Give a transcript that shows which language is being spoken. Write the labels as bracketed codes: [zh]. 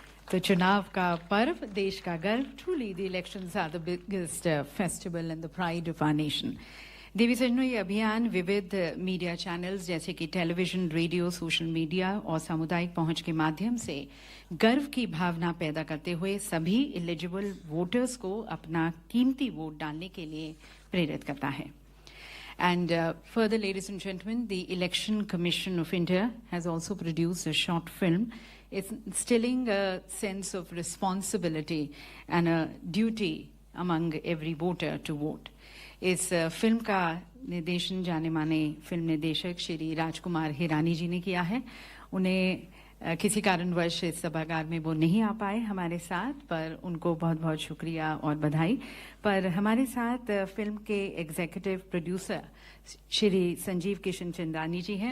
[hi] तो चुनाव का पर्व, देश का गर्व. [en] Truly, the elections are the biggest festival and the pride of our nation. [hi] देवी सज्जनों, ये अभियान विविध मीडिया चैनल्स जैसे कि टेलीविजन, रेडियो, सोशल मीडिया और सामुदायिक पहुंच के माध्यम से गर्व की भावना पैदा करते हुए सभी एलिजिबल वोटर्स को अपना कीमती वोट डालने के लिए प्रेरित करता है. [en] And further, ladies and gentlemen, the Election Commission of India has also produced a short film. It's instilling a sense of responsibility and a duty among every voter to vote. [hi] इस film का निर्देशन जाने माने film निर्देशक श्री राजकुमार हिरानी जी ने किया है. उन्हें किसी कारणवश इस सभागार में वो नहीं आ पाए हमारे साथ, पर उनको बहुत बहुत शुक्रिया और बधाई. पर हमारे साथ फिल्म के एग्जीक्यूटिव प्रोड्यूसर श्री संजीव किशन चंदानी जी हैं.